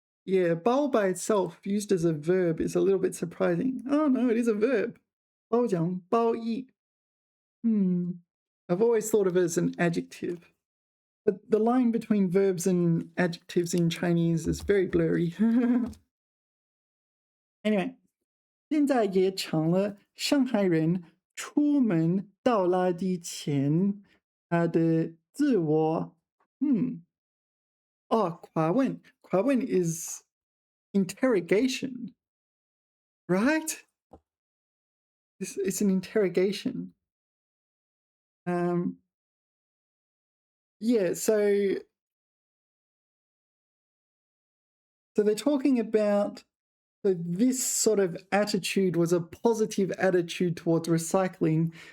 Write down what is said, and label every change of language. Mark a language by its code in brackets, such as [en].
[en] Yeah, 褒 by itself used as a verb is a little bit surprising. Oh no, it is a verb. 褒奖, 褒义. I've always thought of it as an adjective. But the line between verbs and adjectives in Chinese is very blurry. [zh] Anyway, 现在也成了上海人出门倒垃圾前的自我夸问. [en] 夸问 is interrogation, right? It's an interrogation. Yeah, so they're talking about this sort of attitude was a positive attitude towards recycling.